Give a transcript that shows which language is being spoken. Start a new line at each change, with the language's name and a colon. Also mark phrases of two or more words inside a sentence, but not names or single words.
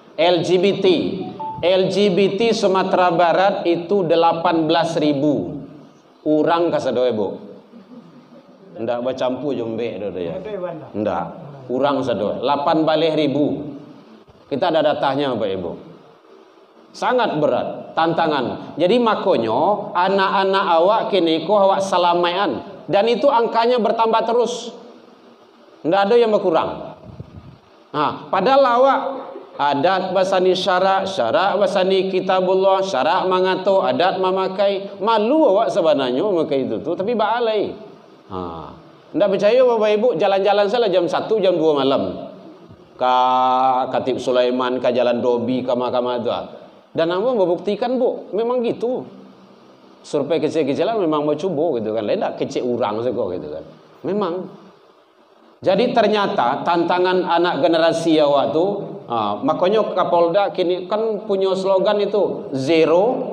Indonesian: LGBT Sumatera Barat itu 18.000 orang kasadoe Bu.
Minangkabau: Ndak bercampur jombe dah ya. Ndak. Orang sadoe 18.000.
Indonesian: Kita ada datanya Bapak Ibu. Sangat berat tantangan.
Minangkabau: Jadi makanya anak-anak awak kini ko awak salamaian dan itu angkanya bertambah terus.
Indonesian: Tidak ada yang berkurang.
Minangkabau: Padahal awak adat basani syarak basani kitabullah, syarak mangato, adat memakai, malu awak sebenarnya memakai itu tu, tapi baalai.
Indonesian: Tidak percaya Bapak Ibu, jalan-jalan salah jam 1 jam 2 malam.
Minangkabau: Ka Katib Sulaiman, ka Jalan Dobi, ka Mahkamah tu.
Indonesian: Dan ambo membuktikan bu, memang gitu. Survei kecil-kecilan memang mau coba gitu kan. Lain tak kecil orang sego gitu kan. Memang. Jadi ternyata tantangan anak generasi awak tu, makanya Kapolda kini kan punya slogan itu zero.